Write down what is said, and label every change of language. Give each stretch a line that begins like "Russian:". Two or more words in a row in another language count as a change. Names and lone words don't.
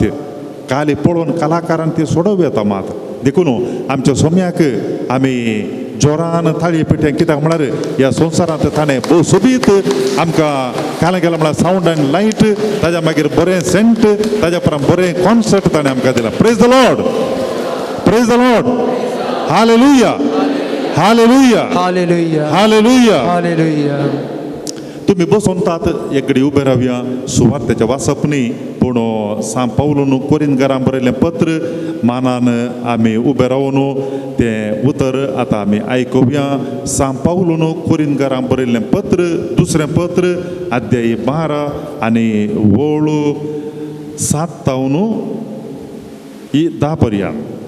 Konkani: काली पळोवन कलाकारान ती सोडव येता. मात देखून आमच्या सोम्याक आमी जोरान थाळी पिट्यां कित्याक म्हळ्यार ह्या संवसारांत ताणें भोव सोबीत आमकां कालें केलां म्हळ्यार
English: sound and light,
Konkani: ताज्या मागीर बरें सेंट, ताज्या उपरांत बरें कॉन्सर्ट ताणें आमकां दिलां.
English: Praise the Lord, praise the Lord. हालेलुया, हालेलुया, हालेलुया, हालेलुया, हालेलुया.
Konkani: तुम्ही बसून तात एकडी उभे रावया सुवार्तेच्या वाचपणी पूण सांत पावलोन कोरिंथकारांक बरयल्लें पत्र मानान आमी उबे रावन तें उतर आतां आमी आयकुया. सांत पावलोन कोरिंथकारांक बरयल्लें पत्र, दुसरें पत्र अध्याय 12 आनी वळ 7 तावन 10 पर्यंत.